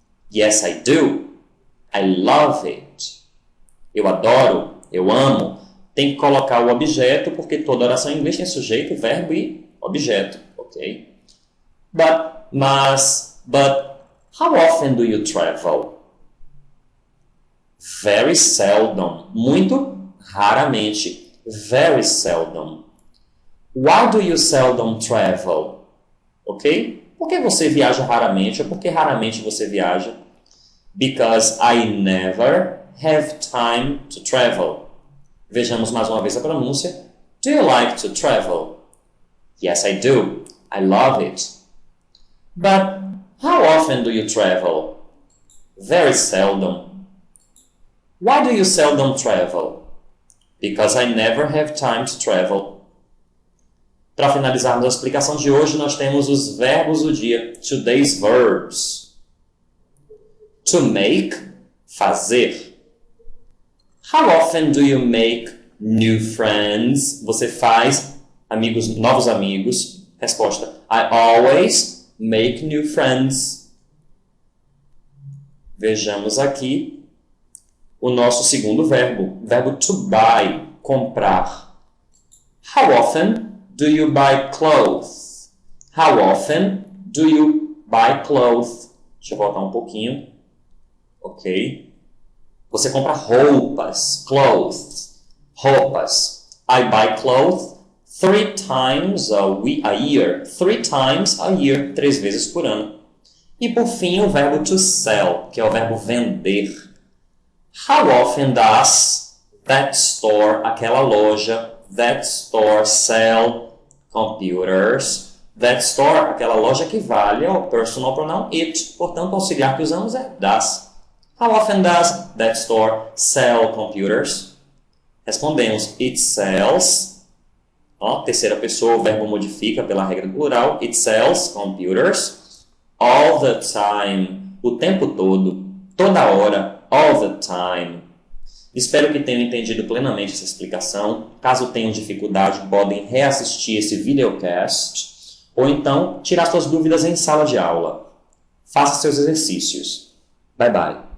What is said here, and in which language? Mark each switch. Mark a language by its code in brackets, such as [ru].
[en] Yes, I do. I love it. [pt] Eu adoro, eu amo. tem que colocar o objeto, porque toda oração em inglês tem sujeito, verbo e objeto, ok? [en] But, how often do you travel? Very seldom. [pt] Muito raramente. [en] Very seldom. Why do you seldom travel? Ok? [pt] Por que você viaja raramente? Ou por que raramente você viaja? [en] Because I never have time to travel. [pt] Vejamos mais uma vez a pronúncia. [en] Do you like to travel? Yes, I do. I love it. But how often do you travel? Very seldom. Why do you seldom travel? Because I never have time to travel. [pt] Para finalizarmos a explicação de hoje, nós temos os verbos do dia. [en] Today's verbs. To make, fazer. How often do you make new friends? [pt] Você faz novos amigos. Resposta: [en] I always make new friends. [pt] Vejamos aqui o nosso segundo verbo. Verbo to buy, comprar. [en] How often do you buy clothes? How often do you buy clothes? [pt] Deixa eu voltar um pouquinho. Ok. Você compra roupas. Clothes. Roupas. [en] I buy clothes 3 times a year. 3 times a year. [pt] 3 vezes por ano. E por fim o verbo to sell, que é o verbo vender. [en] How often does that store, [pt] aquela loja, [en] that store sell computers? That store, [pt] aquela loja equivale ao personal pronoun it. Portanto, o auxiliar que usamos é does. [en] How often does that store sell computers? [pt] Respondemos, [en] it sells. [pt] Terceira pessoa, o verbo modifica pela regra do plural. [en] It sells computers all the time. [pt] O tempo todo, toda hora, [en] all the time. [pt] Espero que tenham entendido plenamente essa explicação. Caso tenham dificuldade, podem reassistir esse videocast ou então tirar suas dúvidas em sala de aula. Faça seus exercícios. Bye bye.